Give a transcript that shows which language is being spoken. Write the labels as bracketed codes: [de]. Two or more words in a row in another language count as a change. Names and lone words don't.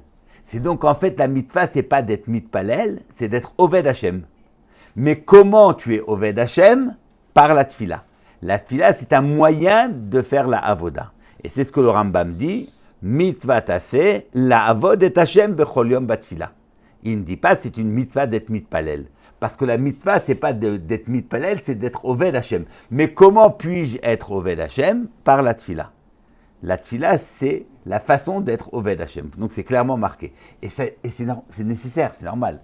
[fr] C'est donc en fait la mitzvah, c'est pas d'être mitpalel, c'est d'être [he] עובד השם. [fr] Mais comment tu es [he] עובד השם? [fr] Par la tfila. La tfila, c'est un moyen de faire la avoda. Et c'est ce que le Rambam dit, [he] מצוות עשה לעבוד את השם בכל יום בתפילה. [fr] Il ne dit pas c'est une mitzvah d'être mitpalel. Parce que la mitzvah, c'est pas d'être mitpalel, c'est d'être [he] עובד השם. [fr] Mais comment puis-je être [he] עובד השם? [fr] Par la tfila. La tfila, c'est la façon d'être [he] עובד השם. [fr] Donc c'est clairement marqué. Et c'est nécessaire, c'est normal.